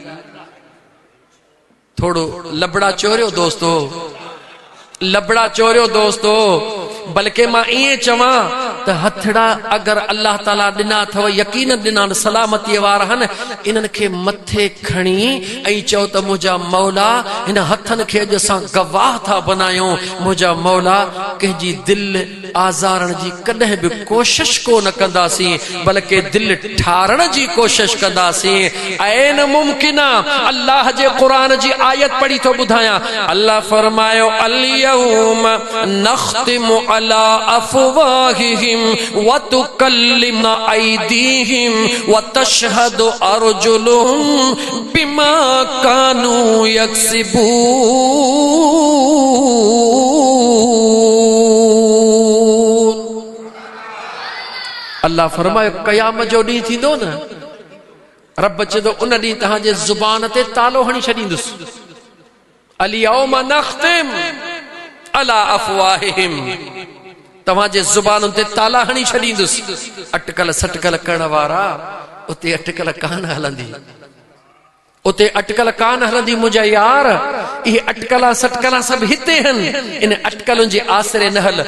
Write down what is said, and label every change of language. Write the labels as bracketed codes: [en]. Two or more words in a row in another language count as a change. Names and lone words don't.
[sd] थोड़ो लबड़ा चोरियो दोस्तो, लबड़ा चोरियो दोस्तो, बल्कि मां इएं चवां त हथड़ा अगर अल्लाह ताला ॾिना अथव, यकीन ॾिना सलामतीअ वारा आहिनि, इन्हनि खे मथे खणी ऐं चओ त मुंहिंजा मौला हिन हथनि खे अॼु असां गवाह था बनायूं। मुंहिंजा मौला कंहिंजी दिल आज़ारण जी कॾहिं बि कोशिश को न कंदासीं, बल्कि दिल ठारण जी कोशिश कंदासीं। ऐं न मुमकिन आहे। अल्लाह जे क़ुरान जी आयत पढ़ी तो ॿुधायां। अल्लाह फरमायो [ar] اليوم نختم على أفواههم وتكلمنا أيديهم وتشهد أرجلهم بما كانوا يكسبون. [sd] अल्लाह फरमायो क़यामत जो ॾींहुं थींदो न, रब चए थो उन ॾींहुं तव्हांजे ज़ुबान ते तालो हणी छॾींदुसि। [ar] اليوم نختم على أفواههم, [sd] तव्हांजे ज़ुबानुनि ते ताला हणी छॾींदुसि। अटकल सटकल करण वारा उते अटकल कान हलंदी, उते अटकल कान हलंदी मुंहिंजा यार। इहे अटकला सटकला सभु हिते आहिनि, इन अटकलुनि जे आसरे न हल।